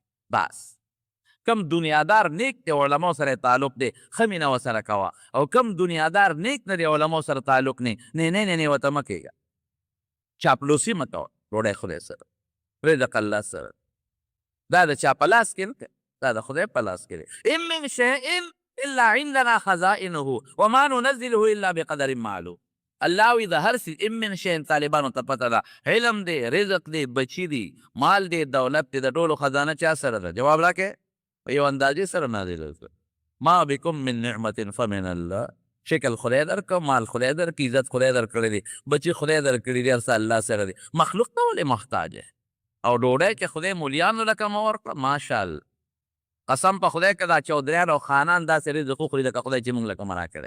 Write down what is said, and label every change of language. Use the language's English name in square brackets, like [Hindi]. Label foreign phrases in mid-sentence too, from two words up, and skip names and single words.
[Pashto] بس کم دنیادار نیک دی علماء سره تعلق دی ښه مینه ورسره کوه، او کم دنیادار نیک نه دی علماء سره تعلق نه ورته مه کېږه. چاپلوسي مه کوه، ډوډۍ خدای سره، رزق الله سره. دا د چا په لاس کې نه دی، دا د خدای په لاس کې دی. [Arabic] ان من شیء الا عندنا خزائنه وما ننزله الا بقدر معلوم. [Pashto] الله وی د هر څه [Arabic] ان من شیء [Pashto] طالبانو ته پته ده، علم دی، رزق دی، بچی دی، مال دی، دولت دی، د ټولو خزانه چا سره ده؟ جواب راکړئ. په یو اندازې سره نازله ده. [Arabic] ما بكم من نعمت فمن الله. [Pashto] شکل خدای درکړه، مال خدای درکړه، عزت خدای درکړی دی، بچی خدای درکړي دی، هر څه الله سره دی. مخلوق ته ولې محتاج دی؟ او ډوډۍ چې خدای مولیانو لکه مه ورکړه، ماشاءالله قسم په خدای که دا چودریان او خانان داسې رزق وخوري لکه خدای چې موږ لکه مه راکړی.